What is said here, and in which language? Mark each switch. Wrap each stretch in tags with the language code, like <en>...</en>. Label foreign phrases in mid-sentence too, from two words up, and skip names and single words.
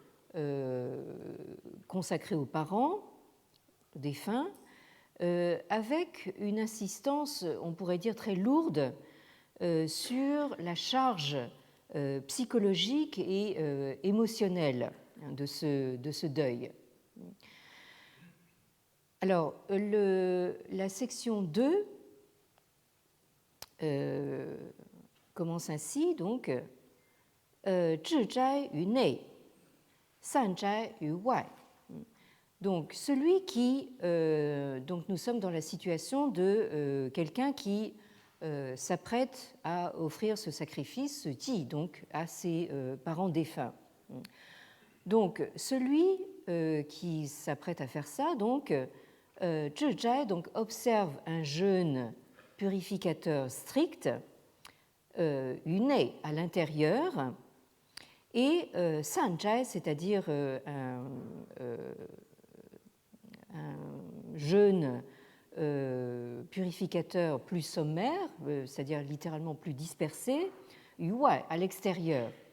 <fr>consacré aux parents défunts, avec une insistance, on pourrait dire, très lourde sur la charge psychologique et émotionnelle de ce deuil. Alors, la section 2 commence ainsi, donc,</fr> <zh>致斋于内, 散斋于外.</zh> <fr>Donc, celui qui, donc nous sommes dans la situation de quelqu'un qui s'apprête à offrir ce sacrifice, ce Qi, donc à ses parents défunts. Donc, celui qui s'apprête à faire ça, donc,</fr> <zh>致斋,</zh> <fr>donc observe un jeûne purificateur strict,</fr> <zh>于内,</zh> <fr>à l'intérieur, et sanjai, c'est-à-dire un jeûne purificateur plus sommaire, c'est-à-dire littéralement plus dispersé, yuai, à l'extérieur.</fr>